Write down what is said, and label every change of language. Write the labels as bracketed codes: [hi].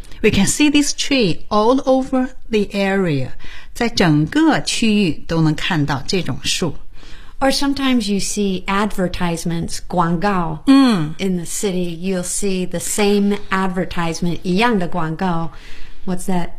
[en] We can see this tree all over the area. [zh] 在整个区域都能看到这种树。 [en] Or sometimes you see advertisements, 广告、in the city, you'll see the same advertisement, [zh] 一样的广告 [en] What's that?